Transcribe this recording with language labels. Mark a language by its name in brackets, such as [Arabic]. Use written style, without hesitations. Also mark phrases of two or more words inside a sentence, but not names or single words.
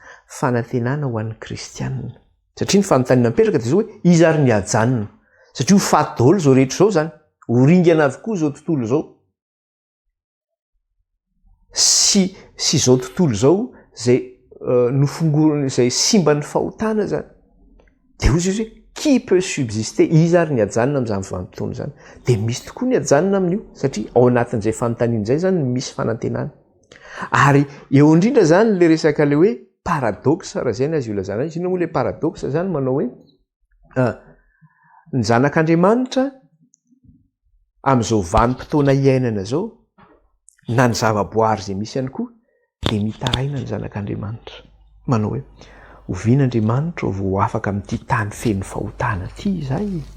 [Malagasy] Fanantenana ho an'ny kristianina. Satria ny fanontaniana mipetraka dia zao hoe iza ary ny hajanona. Satria ho faty daholo izao rehetra izao zany. Ho ringana avokoa izao tontolo izao. Sy izao tontolo izao izay nofongorona izay simba ny fahotana zany. [French] Dia hoy izy hoe qui peut subsister? [Malagasy] Iza ary ny hajanona amin'izany vanim-potoana izany. Dia misy tokoa ny hajanona amin'io satria ao anatin'izay fanontaniana izay zany misy fanantenana. Ary eo indrindra zany le resaka le hoe paradoxe raha zay ny azy ilazana. Izy moa le paradoxe zany manao hoe ny zanak'Andriamanitra amin'izao vanim-potoana iainana zao na ny zavaboary zay misy ihany koa dia mitaraina ny zanak'Andriamanitra manao hoe ovian'Andriamanitra vao afaka amin'ity tany feno fahotana ity izay.